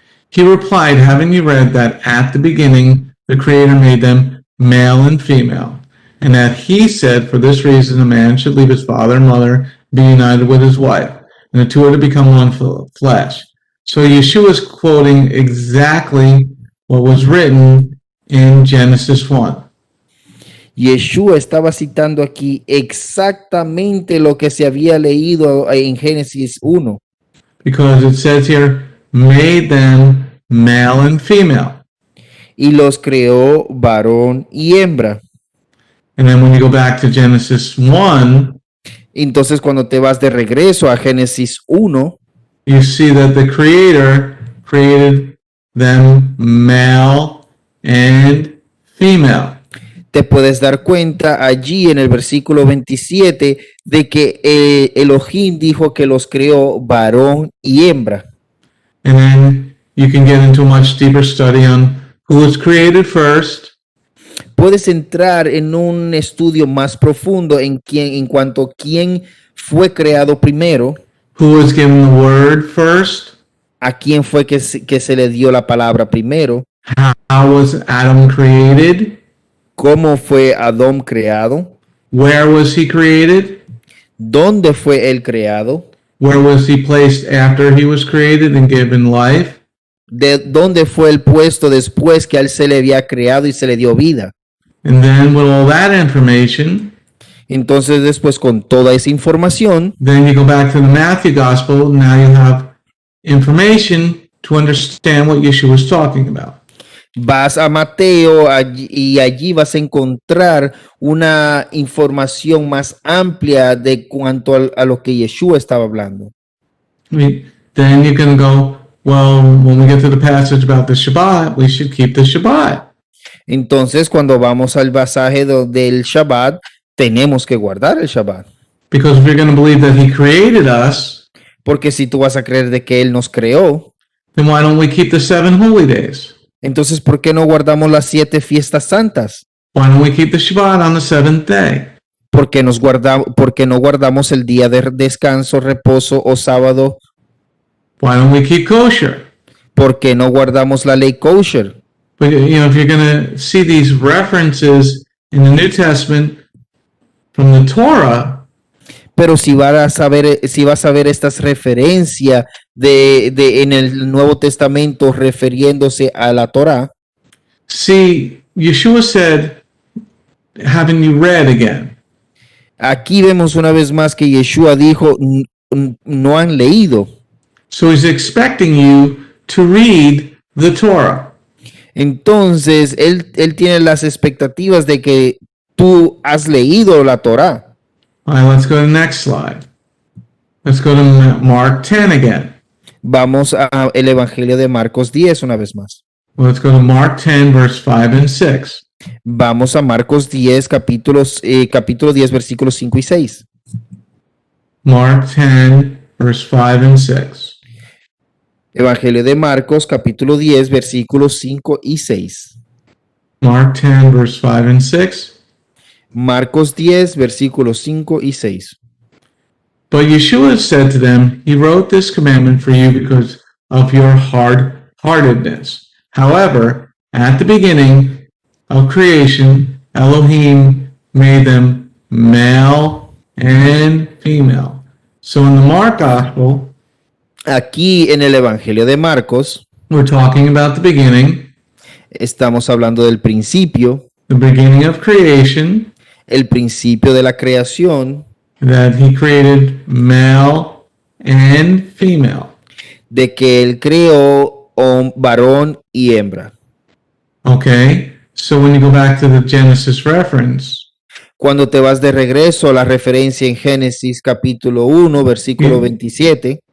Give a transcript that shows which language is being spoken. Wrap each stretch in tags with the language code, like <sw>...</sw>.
<en>He replied, haven't you read that at the beginning the Creator made them male and female, and that he said, for this reason a man should leave his father and mother, be united with his wife, and the two are to become one flesh. So Yeshua is quoting exactly what was written in Genesis 1.</en> <es>Yeshua estaba citando aquí exactamente lo que se había leído en Génesis 1.</es> <en>Because it says here, made them male and female.</en> <es>Y los creó varón y hembra.</es> <en>And then when you go back to Genesis 1,</en> <es>Entonces cuando te vas de regreso a Génesis 1,</es> <en>you see that the Creator created them male and female.</en> <es>te puedes dar cuenta allí en el versículo 27 de que Elohim dijo que los creó varón y hembra.</es> <en>And then you can get into a much deeper study on who was created first,</en> <es>Puedes entrar en un estudio más profundo en cuanto a quién fue creado primero,</es> <en>who was given the word first,</en> <es>a quién fue que se le dio la palabra primero,</es> <en>how was Adam created,</en> <es>cómo fue Adán creado,</es> <en>where was he created,</en> <es>dónde fue él creado,</es> <en>where was he placed after he was created and given life,</en> <es>de dónde fue el puesto después que a él se le había creado y se le dio vida.</es> <en>and then with all that information,</en> <es>Entonces después con toda esa información,</es> <en>then you go back to the Matthew Gospel. Now you have information to understand what Yeshua was talking about.</en> <es>vas a Mateo y allí vas a encontrar una información más amplia de cuanto a lo que Yeshua estaba hablando.</es> <en>I mean, then you can go, well, when we get to the passage about the Shabbat, we should keep the Shabbat.</en> <es>Entonces, cuando vamos al pasaje del Shabbat, tenemos que guardar el Shabbat.</es> <en>Because if you're going to believe that he created us,</en> <es>Porque si tú vas a creer de que Él nos creó,</es> <en>then why don't we keep the 7 holy days?</en> <es>entonces, ¿por qué no guardamos las 7 fiestas santas?</es> <en>Why don't we keep the Shabbat on the 7th day?</en> <es>¿Por qué no guardamos el día de descanso, reposo o sábado?</es> <en>Why don't we keep kosher?</en> <es>¿Por qué no guardamos la ley kosher?</es> <en>But, you know, if you're going to see these references in the New Testament from the Torah,</en> <es>Pero si vas a ver estas referencias en el Nuevo Testamento refiriéndose a la Torá,</es> <en>see, Yeshua said, haven't you read again?</en> <es>aquí vemos una vez más que Yeshua dijo, no han leído.</es> <en>So he's expecting you to read the Torah.</en> <es>Entonces, él tiene las expectativas de que tú has leído la Torá.</es> <en>All right, let's go to the next slide. Let's go to Mark 10 again.</en> <es>Vamos al Evangelio de Marcos 10 una vez más.</es> <en>Let's go to Mark 10, verse 5 and 6.</en> <es>Vamos a Marcos 10, capítulo 10, versículos 5 y 6.</es> <en>Mark 10, verse 5 and 6.</en> <es>Evangelio de Marcos, capítulo 10, versículos 5 y 6.</es> <en>Mark 10, verse 5 and 6.</en> <es>Marcos 10, versículos 5 y 6.</es> <en>But Yeshua said to them, He wrote this commandment for you because of your hard-heartedness. However, at the beginning of creation, Elohim made them male and female. So in the Mark Gospel,</en> <es>Aquí en el Evangelio de Marcos</es> <en>we're talking about the beginning,</en> <es>estamos hablando del principio,</es> <en>the beginning of creation,</en> <es>el principio de la creación,</es> <en>that He created male and female.</en> <es>de que él creó varón y hembra.</es> <en>Okay, so when you go back to the Genesis reference,</en> <es>Cuando te vas de regreso a la referencia en Génesis capítulo 1, versículo 27,</es>